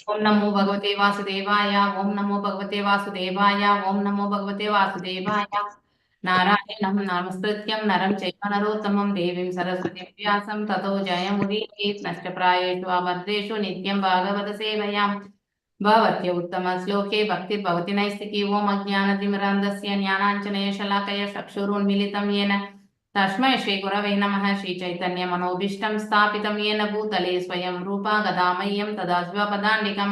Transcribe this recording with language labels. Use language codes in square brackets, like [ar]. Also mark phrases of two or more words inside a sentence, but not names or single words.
[sa] ॐ नमो भगवते वासुदेवाय। ॐ नमो भगवते वासुदेवाय. ॐ नमो भगवते वासुदेवाय. नारायणं नमस्कृत्यं नरं चैव नरोत्तमम् देवीं सरस्वतीं व्यासं ततो जयमुदीरयेत्. नष्टप्रायेषु अभद्रेषु नित्यं भागवत सेवया भवत्य उत्तम श्लोके भक्तिर्भवति नैस्तिकी। ओम अज्ञानतिमिरान्धस्य ज्ञानाञ्जनशलाकया चक्षुरुन्मीलितं येन तस्मै श्रीगुरवे नमः। श्रीचैतन्यमनोभीष्टं स्थापितं येन भूतले स्वयं रूपा गदामह्यं तदा स्वपदान्तिकम्।